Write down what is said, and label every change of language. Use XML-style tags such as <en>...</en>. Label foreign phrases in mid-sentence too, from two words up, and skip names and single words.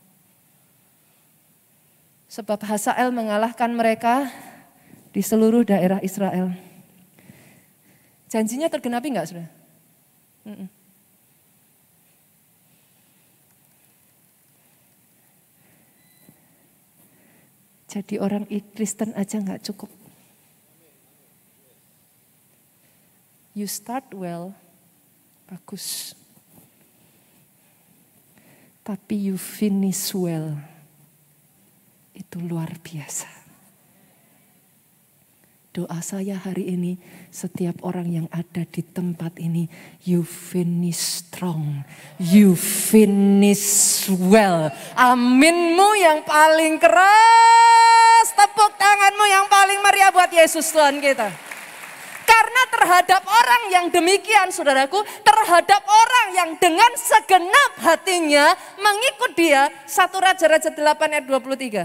<id>Sebab Hazael mengalahkan mereka di seluruh daerah Israel. Janjinya tergenapi enggak saudara? Jadi orang Kristen aja enggak cukup.</id> <en>You start well,</en> <id>bagus.</id> <en>Tapi you finish well,</en> <id>itu luar biasa. Doa saya hari ini, setiap orang yang ada di tempat ini,</id> <en>you finish strong, you finish well.</en> <id>Aminmu yang paling keras, tepuk tanganmu yang paling meriah buat Yesus Tuhan kita. Karena terhadap orang yang demikian saudaraku, terhadap orang yang dengan segenap hatinya mengikut dia, 1 Raja-Raja 8 ayat 23.</id>